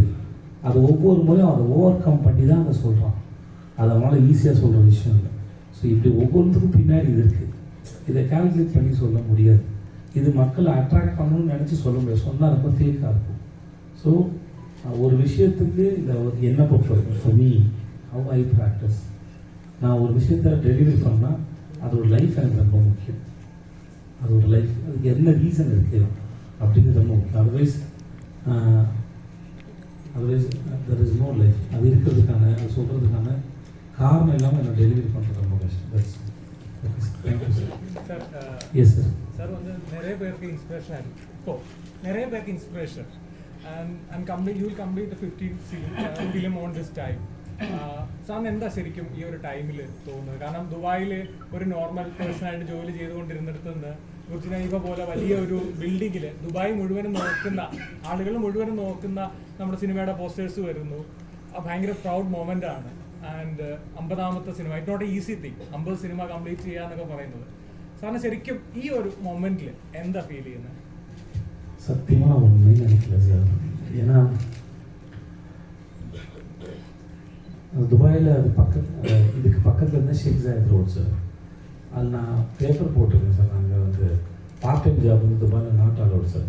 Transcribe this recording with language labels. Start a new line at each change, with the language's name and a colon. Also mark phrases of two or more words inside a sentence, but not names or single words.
Tamil: அது ஒவ்வொரு முறையும் அதை ஓவர் கம் பண்ணி தான் அதை சொல்கிறான். அது அவனால் ஈஸியாக சொல்கிற விஷயம் இல்லை. ஸோ இப்படி ஒவ்வொருத்துக்கும் பின்னாடி இது இருக்குது. இதை கால்குலேட் பண்ணி சொல்ல முடியாது. இது மக்களை அட்ராக்ட் பண்ணணும்னு நினச்சி சொல்ல முடியாது. சொன்னால் ரொம்ப ஃபேக்காக இருக்கும். ஸோ ஒரு விஷயத்துக்கு இந்த என்ன பொறுத்தவரைக்கும்
English: for me how I practice,
Tamil: நான் ஒரு விஷயத்தை டெலிவரி பண்ணால் அது ஒரு லைஃப் எனக்கு ரொம்ப முக்கியம். அது ஒரு லைஃப், அதுக்கு என்ன ரீசன் இருக்குது அப்படிங்கிறது ரொம்ப முக்கியம்.
English: otherwise there is no life.
Tamil: அது இருக்கிறதுக்கான, அது சொல்கிறதுக்கான காரணம் இல்லாமல் என்ன டெலிவரி பண்ணுறது ரொம்ப கஷ்டம்.
English: Thank you sir. Yes sir.
Tamil: சார் வந்து நிறைய பேருக்கு இன்ஸ்பிரேஷன் ஆகிருக்கு. இப்போது நிறைய பேருக்கு இன்ஸ்பிரேஷன்
English: you will complete 15 film on this time.
Malayalam: സാറിന് എന്താ ശരിക്കും ഈ ഒരു ടൈമിൽ തോന്നുന്നത്? കാരണം ദുബായിൽ ഒരു നോർമൽ പേഴ്സണായിട്ട് ജോലി ചെയ്തുകൊണ്ടിരുന്നിടത്ത് നിന്ന് ബുർജ് ഖലീഫ പോലെ വലിയ ഒരു ബിൽഡിങ്ങിൽ ദുബായ് മുഴുവനും നോക്കുന്ന ആളുകൾ മുഴുവനും നോക്കുന്ന നമ്മുടെ സിനിമയുടെ പോസ്റ്റേഴ്സ് വരുന്നു. ഭയങ്കര
English: proud moment
Malayalam: ആണ്. ആൻഡ് 50ാമത്തെ സിനിമ,
English: it not easy thing
Malayalam: 50 സിനിമ കംപ്ലീറ്റ് ചെയ്യുക എന്നൊക്കെ പറയുന്നത്. സാറിന് ശരിക്കും ഈ ഒരു മൊമെന്റിൽ എന്താ ഫീൽ ചെയ്യുന്നത്?
Tamil: சத்தியமாக நான் ஒன்றுமே நினைக்கல சார். ஏன்னா துபாயில் அது இதுக்கு பக்கத்தில் இருந்தால் ஷேக் ஜாயத் ரோட் சார். அது நான் பேப்பர் போட்டிருக்கேன் சார். நாங்கள் வந்து
English: part time job
Tamil: வந்து துபாயில்
English: not allowed
Tamil: சார்.